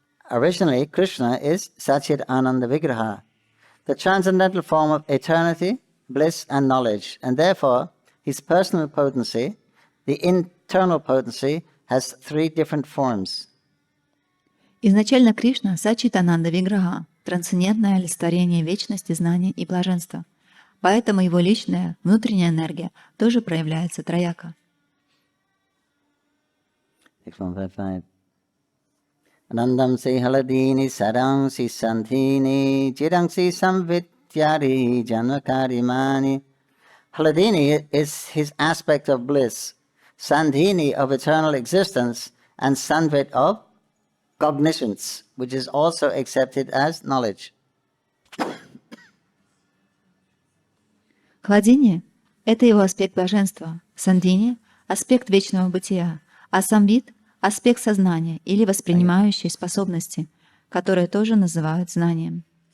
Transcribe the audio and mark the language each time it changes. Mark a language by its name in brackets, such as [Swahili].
[English] Originally, Krishna is Satchidananda Vigraha, the transcendental form of eternity, bliss, and knowledge, and therefore his personal potency, the internal potency, has three different forms. [Russian] Изначально Кришна — Саччитананда Виграха, трансцендентное олицетворение вечности, знания и блаженства. Поэтому его личная, внутренняя энергия тоже проявляется трояко. [Sanskrit] 155. Anandam se haladini sadam si sandhini jirang si samvityari janvakarimani. [English] Haladini is his aspect of bliss, sandhini of eternal existence, and sanvit of cognitions, which is also accepted as knowledge. [Russian] Хладение — это его аспект блаженства, сандхини — аспект вечного бытия, а самвид — аспект сознания или воспринимающей способности, которые тоже называют знанием.